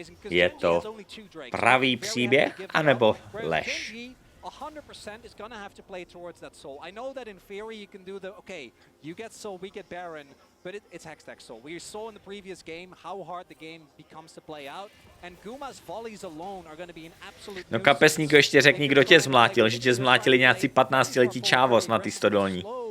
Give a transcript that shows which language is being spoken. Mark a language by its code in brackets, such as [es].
[cs] Je to pravý příběh, anebo lež? [en] 100% is going to have to play towards that soul. I know that in theory you can do the, okay, you get soul, we get Baron, but it's Hextech soul. We saw in the previous game how hard the game becomes to play out, and Guma's volleys alone are going to be an absolute... [cs] No kapesníku, ještě řekni, kdo tě zmlátil, že tě zmlátili nějací 15letí čávos na ty stodolní.